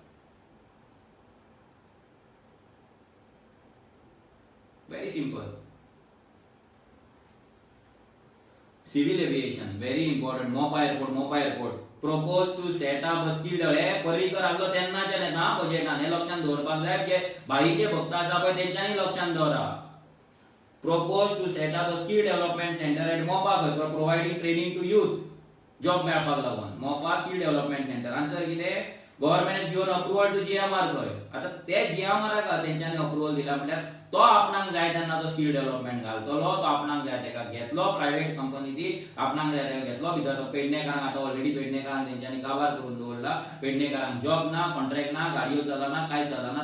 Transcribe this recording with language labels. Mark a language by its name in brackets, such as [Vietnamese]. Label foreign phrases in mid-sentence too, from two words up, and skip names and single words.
[English] very simple. civil aviation very important. Mopa airport propose to set up a skilled [Konkani] पर्रीकर आसलो तेन्नाचे ना बजेटान हे लक्षात दवरपाक जाय. जे भाईचे भक्त आसा पळय तेंच्यांनी लक्षात दवरा. [English] Propose to set up a skill development center at Mopa for providing training to youth. [Konkani] Job मेळपाक लागून [English] Mopa skill development centre. आन्सर कितें? गव्हर्नमेंट has given approval to GMR खंय. [Konkani] आता ते GMR का तेंच्यांनी अप्रूवल दिला म्हटल्यार तो आपणाक जाय तेन्ना तो [English] skill development [Konkani] घालतलो. तो आपणाक जाय तेका घेतलो [English] private company [Konkani] ती आपणाक जाय तेका घेतलो. भितर तो पेडणेकारांक आतां ऑलरेडी पेडणेकारांक तेंच्यांनी काबार करून दवरला. पेडणेकारांक जॉब ना कॉन्ट्रॅक्ट ना गाडयो चलना काय चलना.